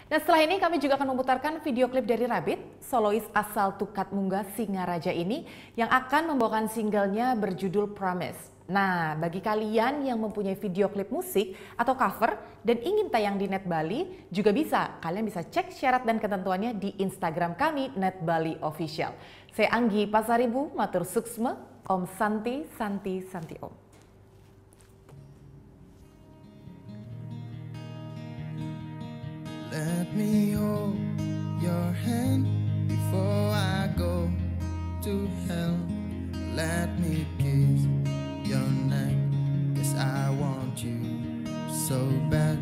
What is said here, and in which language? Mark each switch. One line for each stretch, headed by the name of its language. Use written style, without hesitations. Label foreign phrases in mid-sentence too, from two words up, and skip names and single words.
Indonesian: Nah, setelah ini kami juga akan memutarkan video klip dari Rabbit, solois asal Tukat Mungga Singaraja ini yang akan membawakan singlenya berjudul Promise. Nah, bagi kalian yang mempunyai video klip musik atau cover dan ingin tayang di Net Bali, juga bisa. Kalian bisa cek syarat dan ketentuannya di Instagram kami, Net Bali Official. Saya Anggi Pasaribu,
Balinese: matur suksma,
Sanskrit: Om Santi, Santi, Santi Om.
English: Let me hold your hand before I go to hell. Let me kiss your neck, 'cause I want you so bad.